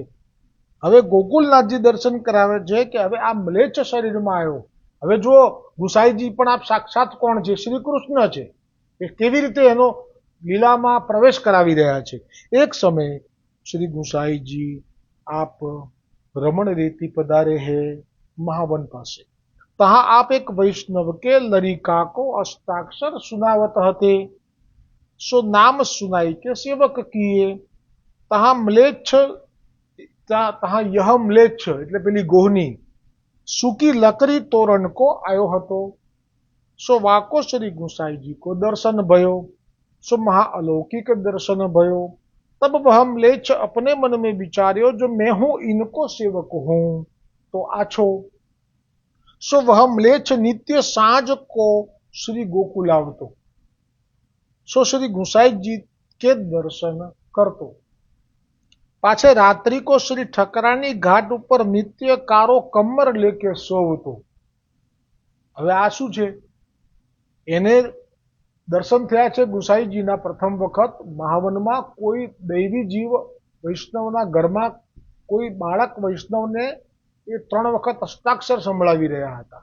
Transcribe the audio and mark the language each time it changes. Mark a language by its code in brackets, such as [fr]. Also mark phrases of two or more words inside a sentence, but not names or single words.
[gu] હવે ગોકુલનાથજી દર્શન કરાવે છે કે હવે આ મ્લેચ્છ શરીરમાં આવ્યો. હવે જો ગુસાઈજી પણ આપ સાક્ષાત કોણ છે? શ્રી કૃષ્ણ છે. એ કેવી રીતે એનો લીલામાં પ્રવેશ કરાવી રહ્યા છે. એક સમય શ્રી ગુસાઈજી આપ રમણ રેતી પધારે હે महावन પાસે. [bra] तहाँ आप एक वैष्णव के लरिका को अष्टाक्षर सुनावत हते, सो नाम सुनाई के सेवक किए. तहाँ म्लेच्छ, तहाँ यह म्लेच्छ [gu] એટલે પેલી ગોહની [bra] सूकी लकड़ी तोरण को आयो हतो. सो वाको श्री गुसाईजी को दर्शन भयो. सो महाअलौकिक दर्शन भयो. तब वह म्लेच्छ अपने मन में विचार्यो, जो मैं हूं इनको सेवक हूं तो आछो. सो वह म्लेच्छ नित्य सांझ को श्री गोकुल आवतो. सो श्री गुसाई जी के दर्शन करतो. पाछे रात्रि को श्री ठकरानी घाट ऊपर नित्य कारो कमर लेके सोवतो. [gu] હવે આ શું છે? એને દર્શન થયા છે ગુસાઈજીના પ્રથમ વખત મહાવનમાં. કોઈ દૈવી જીવ વૈષ્ણવના ઘરમાં કોઈ બાળક વૈષ્ણવને એ 3 વખત અષ્ટાક્ષર સંભળાવી રહ્યા હતા.